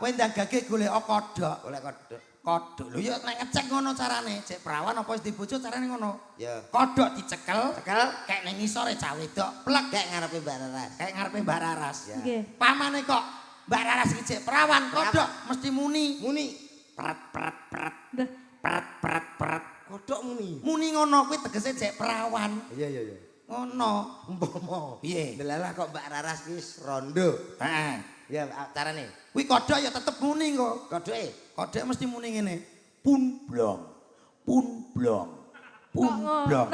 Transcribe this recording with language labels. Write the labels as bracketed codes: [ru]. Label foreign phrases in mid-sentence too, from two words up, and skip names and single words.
[jv] Kowe ndagake golek kodhok. Oleh kodok. Kodhok. Lho ya nek ngecek ngono carane. Cek perawan apa wis dibojo carane ngono. Ya. Kodhok dicekel, Tekel kayak ning ngisore cah wedok plek kayak ngarepe Mbak Laras. kayak ngarepe Mbak Raras. Ya. Nggih. Pamane kok Mbak Raras iki cek perawan kodhok mesti muni. Muni. Pret pret pret Dah. pret pret pret. Kodok muni. Muni ngono kuwi tegese cek perawan. Iya iya iya. Ngono. Umpama. Piye? Delalah kok Mbak Laras wis rondo. Heeh. Ya carane. Kuwi kodhok ya tetep muni kok. Kodoke. Kodhok mesti muni ngene. Pun blong. Pun blong. Pun blong.